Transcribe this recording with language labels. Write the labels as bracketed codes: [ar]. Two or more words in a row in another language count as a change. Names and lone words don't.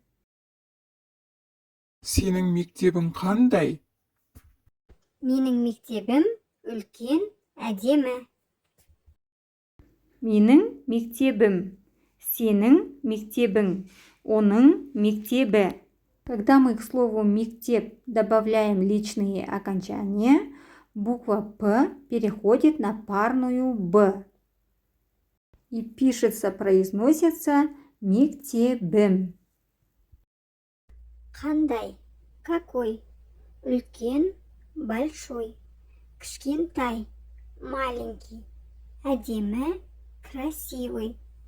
[kk] Сенің мектебің қандай? Менің мектебім үлкен, әдемі. Менің мектебім. Сенің мектебің. Оның мектебі. [ru] Когда мы к слову «мектеп» добавляем личные окончания, буква «п» переходит на парную «б». И пишется, произносится «мектебім». [kk] Қандай? Какой? Үлкен, большой. Кішкентай, маленький. Әдемі, красивый.